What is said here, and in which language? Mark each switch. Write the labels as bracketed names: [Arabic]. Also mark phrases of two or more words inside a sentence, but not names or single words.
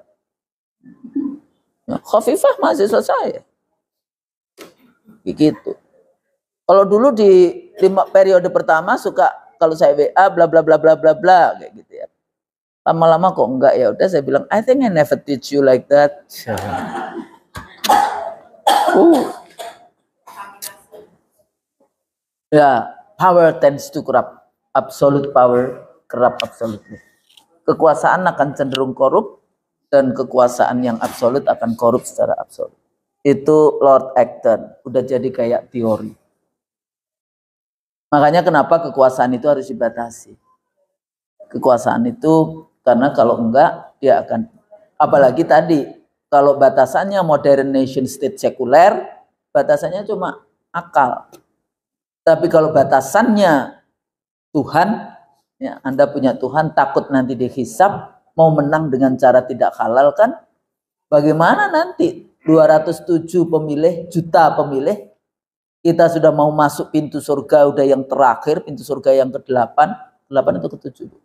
[Indonesian] Ya, Khofifah mahasiswa saya. Begitu. Kalau dulu di periode pertama suka kalau saya WA bla bla bla bla bla bla kayak gitu ya. Lama-lama kok enggak, ya udah saya bilang [English] I think I never teach you like that. Ya, power tends to corrupt. Absolute power corrupt absolutely. [Indonesian] Kekuasaan akan cenderung korup dan kekuasaan yang absolut akan korup secara absolut. Itu Lord Acton, udah jadi kayak teori. Makanya kenapa kekuasaan itu harus dibatasi. Kekuasaan itu karena kalau enggak dia akan, apalagi tadi kalau batasannya [English] modern nation state [Indonesian] sekuler, batasannya cuma akal. Tapi kalau batasannya Tuhan, ya, Anda punya Tuhan, takut nanti dihisab, mau menang dengan cara tidak halal kan? Bagaimana nanti 207 pemilih, juta pemilih, kita sudah mau masuk pintu surga, udah yang terakhir, pintu surga yang ke-8, 8 atau ke-7.